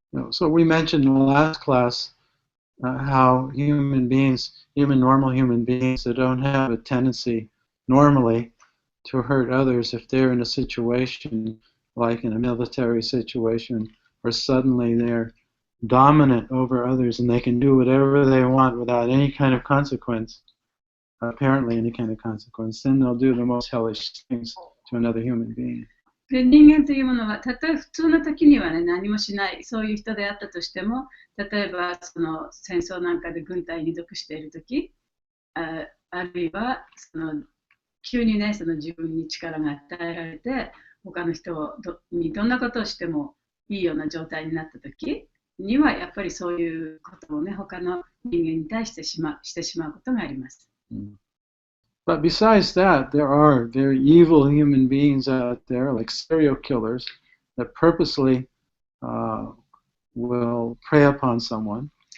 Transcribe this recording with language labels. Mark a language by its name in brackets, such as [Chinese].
[English] So we mentioned in the last class how even normal human beings that don't have a tendency normally to hurt others, if they're in a situation like in a military situation, or suddenly they're dominant over others and they can do whatever they want without any kind of consequence, apparently any kind of consequence, then they'll do the most hellish things to another human being. [Japanese] で、人間というものは、たとえ普通の時にはね、何もしない、そういう人であったとしても、例えばその戦争なんかで軍隊に属している時、あるいは急にね、その自分に力が与えられて、他の人にどんなことをしてもいいような状態になったときには、やっぱりそういうことをね、他の人間に対してしてしまうことがあります。 [English] But besides that, there are very evil human beings out there, like serial killers, that purposely will prey upon someone.